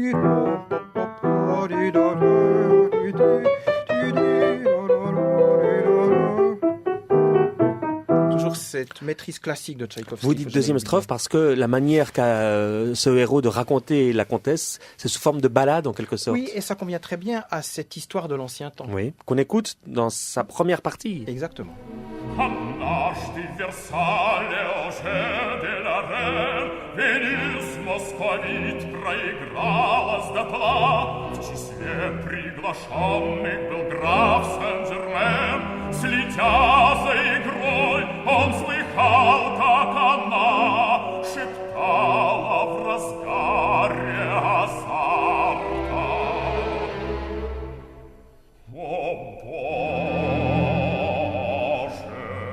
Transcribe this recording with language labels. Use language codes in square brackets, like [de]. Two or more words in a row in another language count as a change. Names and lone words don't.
[fr] Toujours cette maîtrise classique de Tchaïkovski. Vous dites deuxième strophe parce que la manière qu'a ce héros de raconter la comtesse, c'est sous forme de ballade en quelque sorte. Oui, et ça convient très bien à cette histoire de l'ancien temps. Oui, qu'on écoute dans sa première partie. Exactement. [ru] Hanna Дважды в Версале [fr] au jeu de la Reine Vénus moscovite [ru] проигралась дотла. В числе приглашенных был граф Сен-Жермен. Следя за игрой, он слыхал, как она шептала в разгаре азарта: «О, Боже!